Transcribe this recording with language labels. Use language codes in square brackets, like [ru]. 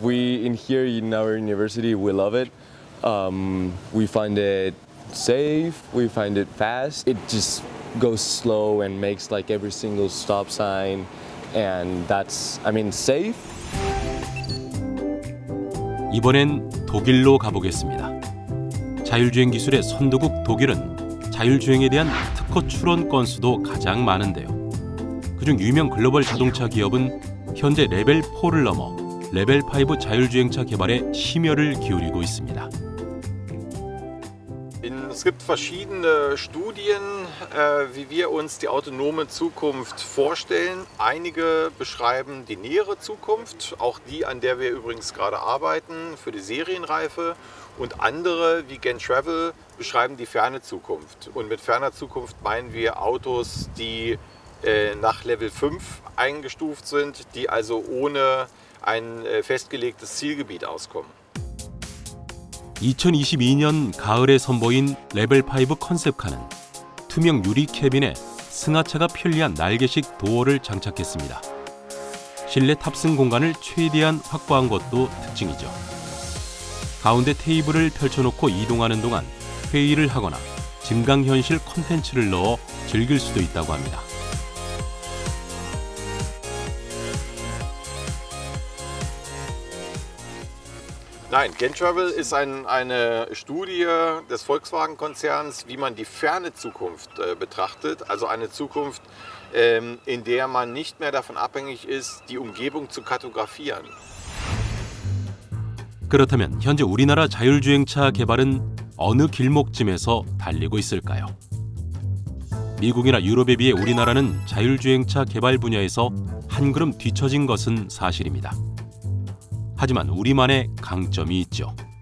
[en] We in here in our university we love it. We find it safe. We find it fast. It just goes slow and makes like every single stop sign, and that's safe. [ko] 이번엔 독일로 가보겠습니다. 자율주행 기술의 선도국 독일은 자율주행에 대한 특허 출원 건수도 가장 많은데요. 그중 유명 글로벌 자동차 기업은 현재 레벨 4를 넘어 레벨 5 자율주행차 개발에 심혈을 기울이고 있습니다. [de] Es gibt verschiedene Studien, wie wir uns die autonome Zukunft vorstellen. Einige beschreiben die nähere Zukunft, auch die, an der wir übrigens gerade arbeiten, für die Serienreife. Und andere, wie Gen-Travel, beschreiben die ferne Zukunft. Und mit ferner Zukunft meinen wir Autos, die nach Level 5 eingestuft sind, die also ohne ein festgelegtes Zielgebiet auskommen. [ko] 2022년 가을에 선보인 레벨 5 컨셉카는 투명 유리 캐빈에 승하차가 편리한 날개식 도어를 장착했습니다. 실내 탑승 공간을 최대한 확보한 것도 특징이죠. 가운데 테이블을 펼쳐놓고 이동하는 동안 회의를 하거나 증강현실 콘텐츠를 넣어 즐길 수도 있다고 합니다. [de] Nein, Gen-Travel ist eine Studie des Volkswagen-Konzerns, wie man die ferne Zukunft betrachtet. Also eine Zukunft, in der man nicht mehr davon abhängig ist, die Umgebung zu kartografieren. [ko] 그렇다면 현재 우리나라 자율주행차 개발은 어느 길목쯤에서 달리고 있을까요? 미국이나 유럽에 비해 우리나라는 자율주행차 개발 분야에서 한 걸음 뒤처진 것은 사실입니다. 하지만 우리만의 강점이 있죠.